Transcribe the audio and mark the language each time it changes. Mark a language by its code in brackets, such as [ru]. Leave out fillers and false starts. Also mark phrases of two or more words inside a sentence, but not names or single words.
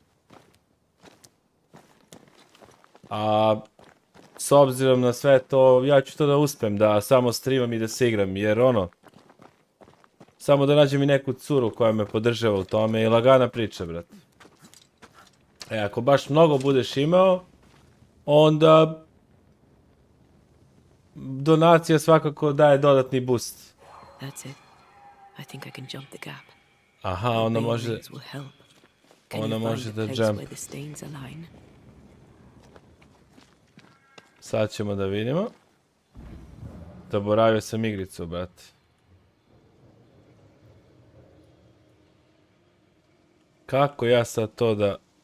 [sr] A s obzirom na sve to, ja ću to da uspem, da samo streamam i da se igram, jer ono... Samo da nađem i neku curu koja me podržava u tome i lagana priča, brate. Ako baš mnogo budeš imao, onda... Donacija svakako daje dodatni boost. [en] That's it. I think I can jump the gap. [sr] Aha, ona može... Ona može da jump. Sad ćemo da vidimo. Zaboravio sam igricu, brate. Kako ja sad to da...